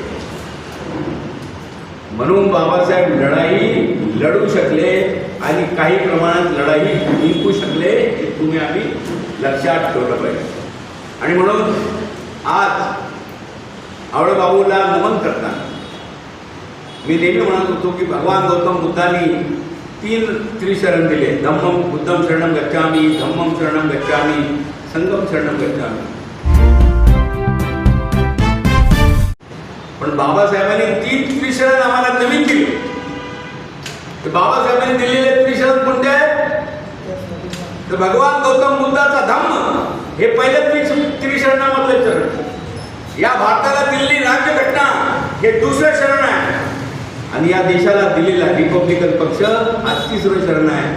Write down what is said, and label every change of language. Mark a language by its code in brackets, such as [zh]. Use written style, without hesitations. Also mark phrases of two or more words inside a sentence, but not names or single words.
[mr] म्हणून बाबासाहेब लढाई लढू शकले आणि काही प्रमाणात लढाई जिंकू शकले, हे तुम्ही आम्ही लक्षात ठेवलं पाहिजे. आणि म्हणून आज आवळे बाबूला नमन करताना मी नेहमी म्हणत होतो की भगवान गौतम बुद्धांनी 3 त्रिशरण दिले, [pi] धम्मम बुद्धम शरणम गच्छामि, धम्मम शरणम गच्छामि, संघम शरणम गच्छामि. [mr] पण बाबासाहेबांनी 3 त्रिशरण आम्हाला नवीन दिले. तर बाबासाहेबांनी दिलेले त्रिशरण कोणते आहेत? तर भगवान गौतम बुद्धाचा धम्म हे पहिलं त्रिशरणामधलं चरण, या भारताला दिलेली राज्यघटना हे दुसरं शरण आहे, आणि या देशाला दिलेला रिपब्लिकन पक्ष हा तिसरं शरण आहे.